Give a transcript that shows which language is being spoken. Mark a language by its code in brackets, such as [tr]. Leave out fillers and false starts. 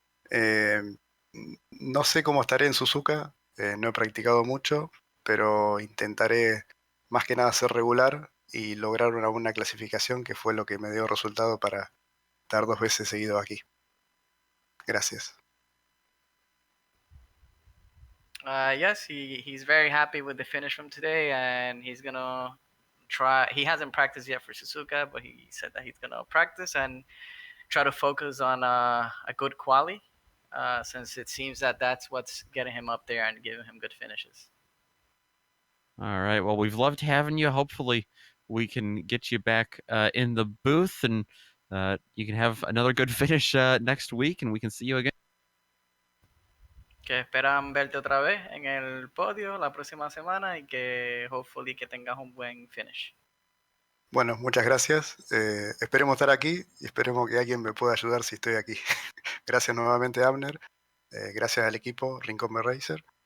[es] No sé cómo estaré en Suzuka, no he practicado mucho, pero intentaré más que nada ser regular y lograr una buena clasificación, que fue lo que me dio resultado para estar 2 veces seguido aquí. Gracias. [en] Yes, he's very happy with the finish from today, and he's gonna try. He hasn't practiced yet for Suzuka, but he said that he's gonna practice and try to focus on a good quali, since it seems that that's what's getting him up there and giving him good finishes. All right. Well, we've loved having you. Hopefully, we can get you back in the booth and you can have another good finish next week and we can see you again. [es] Que esperan verte otra vez en el podio la próxima semana y que hopefully que tengas un buen finish. Bueno, muchas gracias. Esperemos estar aquí y esperemos que alguien me pueda ayudar si estoy aquí. Gracias nuevamente, Abner. Gracias al equipo Rincón Racer.